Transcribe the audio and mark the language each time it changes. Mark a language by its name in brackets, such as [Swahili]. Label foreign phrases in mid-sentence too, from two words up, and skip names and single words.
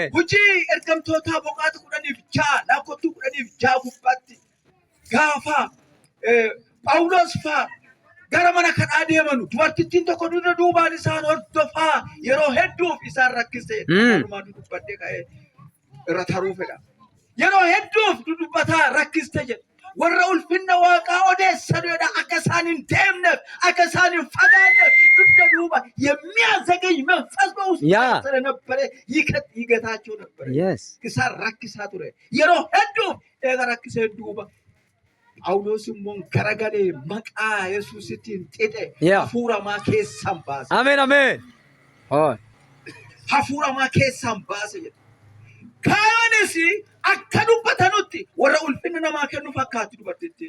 [Oromo] Hojii ergamtootaa boqonnaa 10:6 lakkooftuu 10:6 gubbaatti gaafa Phaawulos fa'aa gara mana kadhaa deemanu dubartittiin tokko dura duubaan isaan hordofaa yeroo hedduuf isaan rakkisee dhumaa dubbadhee ka'ee irra taruu fedha. Yeroo hedduuf dubbataa rakkiste jedha. Warra ulfinna Waaqaa odeessanidha akka isaan hin deemneef akka isaan hin fagaanneef dugda duuba [Amharic] የሚያዘገኝ መንፈስ በውስጥ ስለነበረ ይገታቸው ነበር። [Oromo] isaan rakkisaa ture. Yeroo hedduuf eega rakkisee duuba Phaawulos immoo garagalee maqaa Yesuusitiin xixe hafuuramaa keessan baase. Ameen. Ameen. Hafuuramaa keessan baase jedha. Kaayonis akka dubbatanutti warra ulfinna namaa kennu fakkaatti dubartittiin.